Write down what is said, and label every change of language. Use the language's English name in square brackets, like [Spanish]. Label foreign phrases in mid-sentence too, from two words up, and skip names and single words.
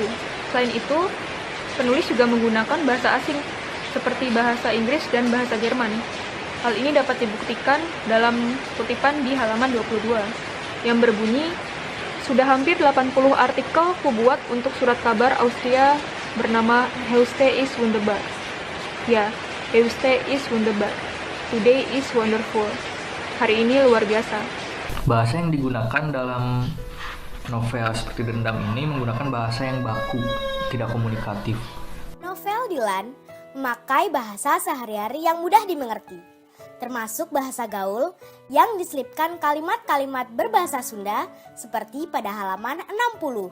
[Indonesian] Selain itu, penulis juga menggunakan bahasa asing seperti bahasa Inggris dan bahasa Jerman. Hal ini dapat dibuktikan dalam kutipan di halaman 22 yang berbunyi, sudah hampir 80 artikel kubuat untuk surat kabar Austria bernama [German] Heute ist wunderbar. Ya, Heute ist wunderbar. [English] Today is wonderful. [Indonesian] Hari ini luar biasa. Bahasa yang digunakan dalam novel seperti Dendam ini menggunakan bahasa yang baku, tidak komunikatif. Novel Dylan memakai bahasa sehari-hari yang mudah dimengerti, termasuk bahasa gaul yang diselipkan kalimat-kalimat berbahasa Sunda seperti pada halaman 60.